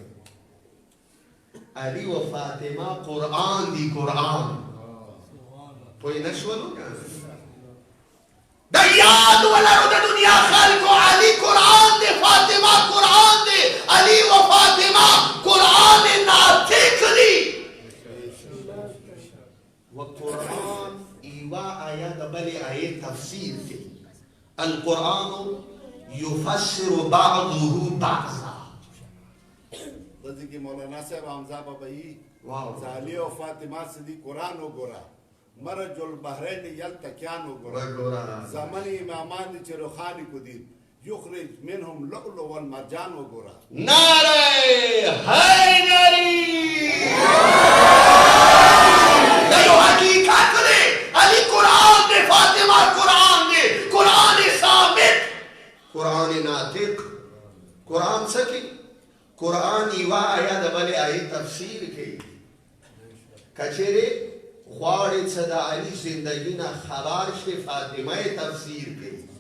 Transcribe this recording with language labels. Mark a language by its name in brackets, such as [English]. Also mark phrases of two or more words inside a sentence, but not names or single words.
[Pashto] علي و فاطمه قرآن دی قرآن پوه نه شولو که د یاد ولرو د دنیا خلکو علي قرآن دی فاطمه قرآن دی علي و فاطمه قرآن ناطق دی و قرآن ایوه آیه د بلې آیې تفسیر دی [Arabic] القرآن یفسر بعضه بعضا [Pashto] دلته کې مولانا صاحب حمزه بابایی علي او فاطمه صدیق قرآن وګوره [Arabic] مرج البحرین یلتقیان [Pashto] وګوره زمن امامان دي چې روخاني کو دي [Arabic] یخرج منهم لؤلؤ والمرجان [Pashto] وګوره نعره حیدری دا یو حقیقت دی علي قرآن دی فاطمه قرآن دی قرآن ثابت قرآن ناطق قرآن څه کوي قرآن یوه آیه د بلې آیې تفسیر کوي که چېرې غواړې څه د علي زندګي نه خبر شي فاطمه یې تفسیر کوي